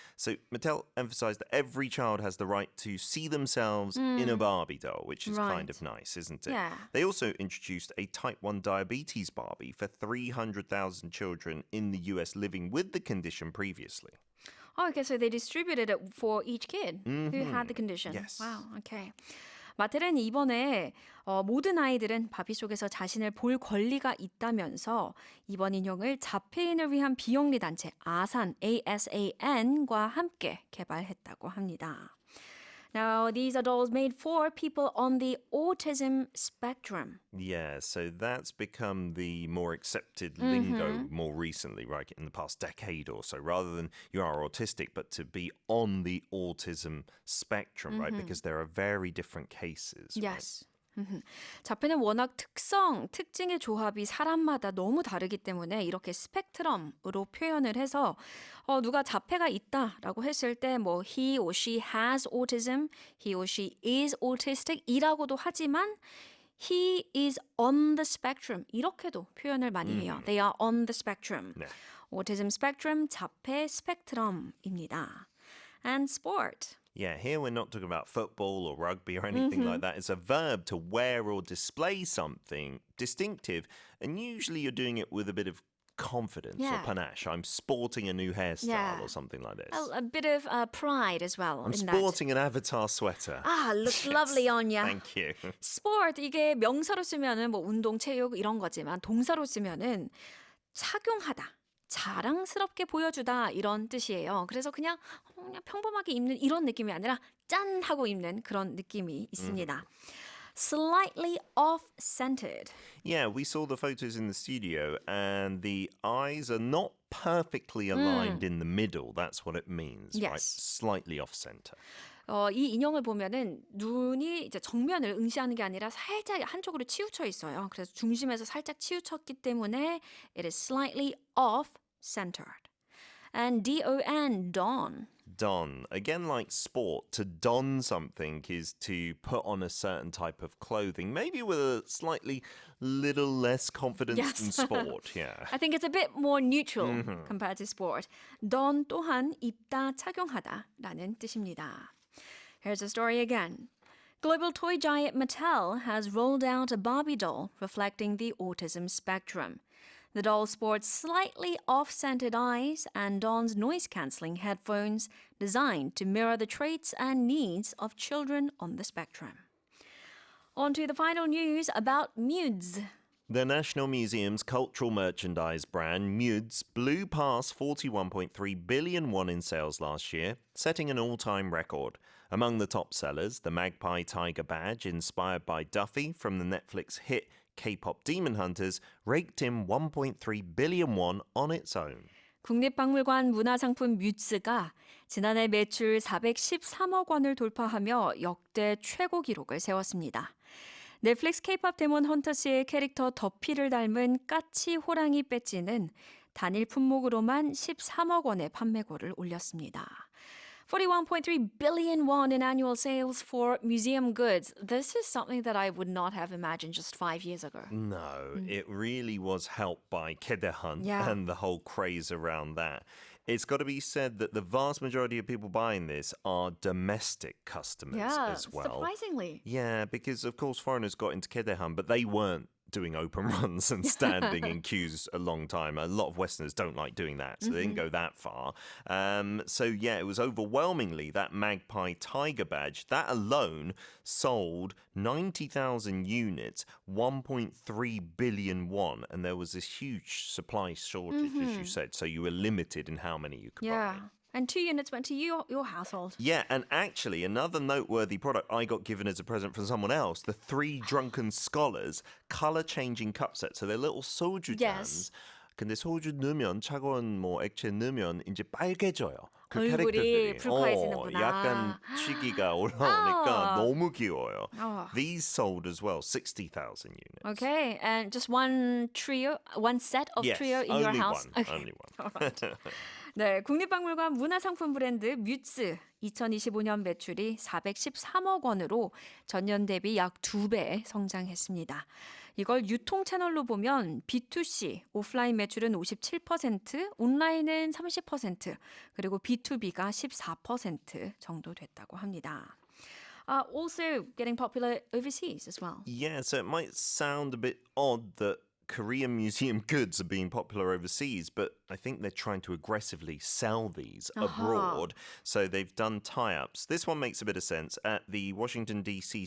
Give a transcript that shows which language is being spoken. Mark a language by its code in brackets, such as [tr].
[en] So Mattel emphasized that every child has the right to see themselves in a Barbie doll, which is kind of nice, isn't it? Yeah. They also introduced a type 1 diabetes Barbie for 300,000 children in the US living with the condition previously. Oh, okay, so they distributed it for each kid who had the condition. Yes. Wow, okay. [ko] 마텔은 이번에 모든 아이들은 바비 속에서 자신을 볼 권리가 있다면서 이번 인형을 자폐인을 위한 비영리 단체 아산, ASAN과 함께 개발했다고 합니다. [en] Now, these are dolls made for people on the autism spectrum. Yeah, so that's become the more accepted lingo more recently, right, in the past decade or so, rather than you are autistic, but to be on the autism spectrum, right, because there are very different cases. Yes. [ko] 자폐는 워낙 특징의 조합이 사람마다 너무 다르기 때문에 이렇게 스펙트럼으로 표현을 해서 누가 자폐가 있다라고 했을 때 뭐 [en] he or she has autism, he or she is autistic [ko] 이라고도 하지만 [en] he is on the spectrum [ko] 이렇게도 표현을 많이 해요. [en] They are on the spectrum. [ko] 네. Autism spectrum, 자폐 스펙트럼입니다. [en] And sport. Yeah, here we're not talking about football or rugby or anything like that. It's a verb to wear or display something distinctive, and usually you're doing it with a bit of confidence or panache. I'm sporting a new hairstyle or something like this. A bit of pride as well. I'm in sporting an Avatar sweater. Ah, looks lovely on you. Thank you. [ko] Sport 이게 명사로 쓰면은 뭐 운동, 체육 이런 거지만 동사로 쓰면은 착용하다. 자랑스럽게 보여주다 이런 뜻이에요. 그래서 그냥 평범하게 입는 이런 느낌이 아니라 짠 하고 입는 그런 느낌이 있습니다. [en] Slightly off-centered. Yeah, we saw the photos in the studio and the eyes are not perfectly aligned in the middle. That's what it means, right? Yes. Slightly off-center. [ko] 이 인형을 보면은 눈이 이제 정면을 응시하는 게 아니라 살짝 한쪽으로 치우쳐 있어요. 그래서 중심에서 살짝 치우쳤기 때문에 [en] it is slightly off-centered. And D-O-N, don. Don. Again, like sport, to don something is to put on a certain type of clothing, maybe with a slightly little less confidence than sport. Yeah. I think it's a bit more neutral compared to sport. [ko] don 또한 입다, 착용하다라는 뜻입니다. [en] Here's the story again. Global toy giant Mattel has rolled out a Barbie doll reflecting the autism spectrum. The doll sports slightly off-centered eyes and dons noise-cancelling headphones designed to mirror the traits and needs of children on the spectrum. On to the final news about Mudes. The National Museum's cultural merchandise brand Mudes blew past 41.3 billion won in sales last year, setting an all-time record. Among the top sellers, the Magpie Tiger badge, inspired by Duffy from the Netflix hit K-pop Demon Hunters, raked in 1.3 billion won on its own. [ko] 국립박물관 문화상품 뮤츠가 지난해 매출 413억 원을 돌파하며 역대 최고 기록을 세웠습니다. 넷플릭스 K-pop 데몬 헌터스의 캐릭터 더피를 닮은 까치 호랑이 배지는 단일 품목으로만 13억 원의 판매고를 올렸습니다. [en] 41.3 billion won in annual sales for museum goods. This is something that I would not have imagined just 5 years ago. No, it really was helped by Kedehan Yeah. and the whole craze around that. It's got to be said that the vast majority of people buying this are domestic customers Yeah, as well. surprisingly. Yeah, because of course foreigners got into Kedehan, but they weren't doing open runs and standing in queues a long time. A lot of Westerners don't like doing that, so they didn't go that far. So yeah, it was overwhelmingly that Magpie Tiger badge. That alone sold 90,000 units, 1.3 billion won, and there was this huge supply shortage, as you said. So you were limited in how many you could buy. Yeah. And 2 units went to your household. Yeah, and actually, another noteworthy product I got given as a present from someone else, the Three Drunken Scholars color-changing cup set. So they're little soju Yes. cans. [ko] 근데 소주 넣으면 차가운 뭐 액체 넣으면 이제 빨개져요. 그 얼굴이 캐릭터들이 불쾌해지는구나. 약간 시기가 올라오니까 너무 귀여워요. [en] Oh. These sold as well 60,000 units. Okay, and just one set of Yes, trio in only your house? one. Only one. [ko] 네, 국립박물관 문화상품 브랜드 뮤츠 2025년 매출이 413억 원으로 전년 대비 약 2배 성장했습니다. 이걸 유통 채널로 보면 B2C, 오프라인 매출은 57%, 온라인은 30%, 그리고 B2B가 14% 정도 됐다고 합니다. [en] Also getting popular overseas as well. Yeah, so it might sound a bit odd that Korean museum goods are being popular overseas, but I think they're trying to aggressively sell these abroad. So they've done tie-ups. This one makes a bit of sense. At the Washington, D.C.